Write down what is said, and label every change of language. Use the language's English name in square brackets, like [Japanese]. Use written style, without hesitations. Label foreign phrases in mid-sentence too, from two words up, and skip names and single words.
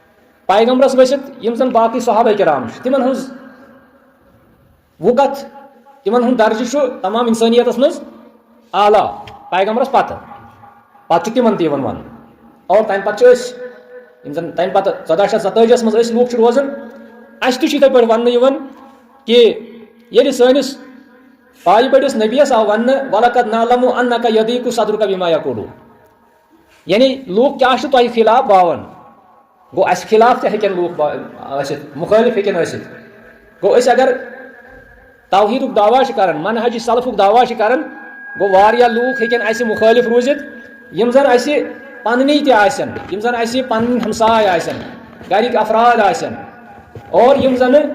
[Kashmiri] پیغمبرس ؤسِتھ یِم زن باقٕے صحابہ کرام چھِ تِمن ہٕنٛز وُکت تمن ہند درجہ تمام انسانیت مز اعلیٰ پیغمبرس پتہ تمن تہ ون اور تمہ پتہ تمہ پتہ 1447 مز لوگ روزان اس تہ یتھے پٲٹھۍ وننہٕ یِوان کہ ییٚلہِ سٲنِس پایہِ بٔڑِس نبیس آو وننہٕ [Arabic] وَلَقَدْ نَعْلَمُ أَنَّكَ يَضِيقُ صَدْرُكَ بِمَا يَقُولُونَ [Kashmiri] یعنی لوگ کیا چھِ تۄہہِ خلاف باون گوٚو اَسہِ خلاف تہِ ہیٚکن لوگ ٲسِتھ مُخٲلِف ہیٚکن ٲسِتھ گوٚو أسۍ اگر توحیٖدُک دعوا چھِ کران منہج سلفُک دعوا چھِ کران گوٚو واریاہ لوٗکھ ہیٚکن اَسہِ مُخٲلِف روٗزِتھ یِم زن اَسہِ پننی تہِ آسن یِم زن اَسہِ پنٕنۍ ہمساے آسن گرِکۍ افراد آسن اور یِم زن